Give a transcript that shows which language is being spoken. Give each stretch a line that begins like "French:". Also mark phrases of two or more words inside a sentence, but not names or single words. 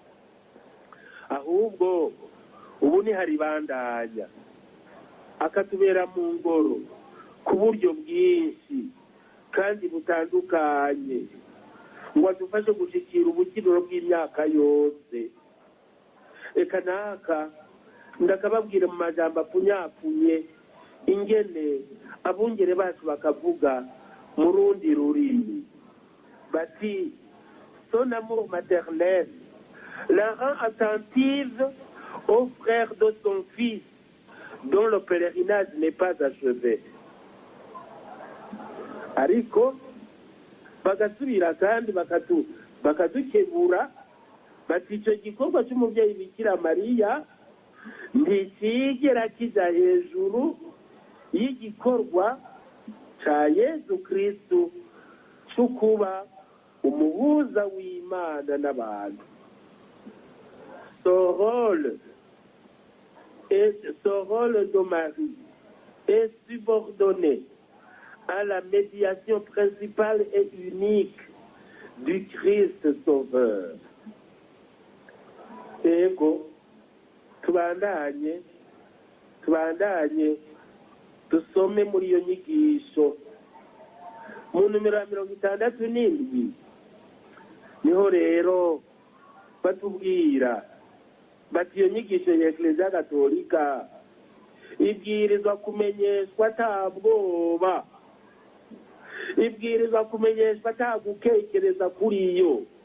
Rundi: ahubwo ubu ni hari bandanya akatubera mu ngoro ku buryo bwinshi kandi butandukanye ngo adufashe gushikira ubukiriro bw'imyaka yose. Eka naka ndakababwira mu majambo apfunyapunye ingene abungere bacu bakavuga mu rundi rurimi bati
French: son amour maternel la rend attentive aux frères de son fils dont le pèlerinage n'est pas achevé.
Rundi: Ariko bagasubira kandi bakadukebura bati icyo gikorwa cy'umubyeyi Bikira Mariya ntikigera kijya hejuru y'igikorwa ca Yezu Kristu cyo kuba umuhuza w'Imana n'abantu.
French: Son rôle de Marie est subordonné à la médiation principale et unique du Christ Sauveur.
Rundi: Ego tubandanye dusome muri iyo nyigisho mu numero ya 67 niho rero batubwira bati iyo nyigisho ya Eklezia Gatolika ibwirizwa kumenyeshwa atabwoba, ibwirizwa kumenyeshwa atagukekereza kuri yo.